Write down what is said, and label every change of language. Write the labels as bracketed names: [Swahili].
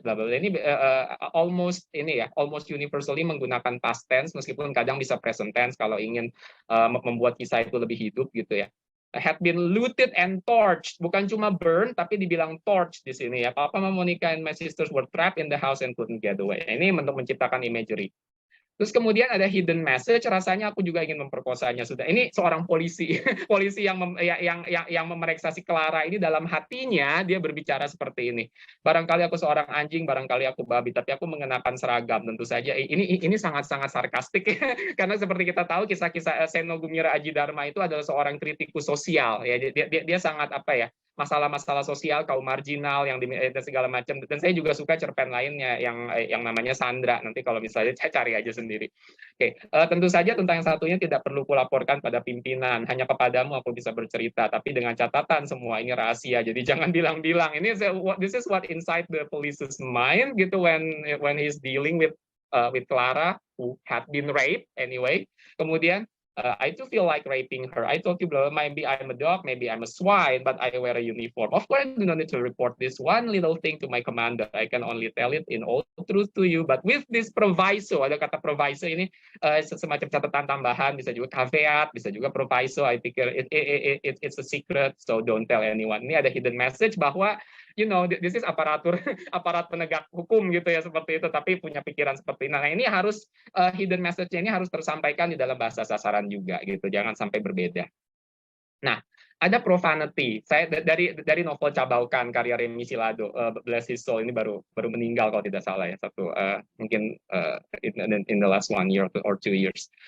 [Indonesian] Blah, blah, blah. Ini [English] almost universally [Indonesian] menggunakan past tense, meskipun kadang bisa present tense kalau ingin membuat kisah itu lebih hidup gitu ya. [English] Had been looted and torched, [Indonesian] bukan cuma burn tapi dibilang torched di sini ya. [English] Papa, Mama Monica and my sisters were trapped in the house and couldn't get away. [Indonesian] Ini untuk menciptakan imagery. Terus kemudian ada hidden message, rasanya aku juga ingin memperkosanya. Sudah, ini seorang polisi, polisi yang memeriksa si Clara ini, dalam hatinya dia berbicara seperti ini. Barangkali aku seorang anjing, barangkali aku babi, tapi aku mengenakan seragam. Tentu saja ini sangat-sangat sarkastik ya. Karena seperti kita tahu kisah-kisah Seno Gumira Aji Dharma itu adalah seorang kritikus sosial ya. Dia sangat apa ya, masalah-masalah sosial, kaum marginal yang dan segala macam. Dan saya juga suka cerpen lainnya yang namanya Sandra. Nanti kalau misalnya saya cari aja sendiri. Oke, tentu saja tentang yang satunya tidak perlu kulaporkan pada pimpinan. Hanya kepadamu aku bisa bercerita, tapi dengan catatan semua ini rahasia. Jadi jangan bilang-bilang. [English] This is what inside the police's mind [Indonesian] gitu [English] when he's dealing with Clara who had been raped anyway. [Indonesian] Kemudian [English] I do feel like raping her. I told you, maybe I'm a dog, maybe I'm a swine, but I wear a uniform. Of course, I do not need to report this one little thing to my commander. I can only tell it in all truth to you. But with this proviso, [Indonesian] ada kata proviso ini semacam catatan tambahan, bisa juga caveat, bisa juga proviso. [English] I [Indonesian] pikir [English] it's a secret, so don't tell anyone. [Indonesian] Ini ada hidden message bahwa [English] this is [Indonesian] aparat penegak hukum gitu ya, seperti itu, tapi punya pikiran seperti ini. Nah, ini harus hidden message-nya ini harus tersampaikan di dalam bahasa sasaran juga gitu, jangan sampai berbeda. Nah, ada profanity. Saya dari novel Cabaukan karya Remi Silado, [English] Bless His Soul, [Indonesian] ini baru meninggal kalau tidak salah ya, mungkin [English] in the last 1 year or 2 years.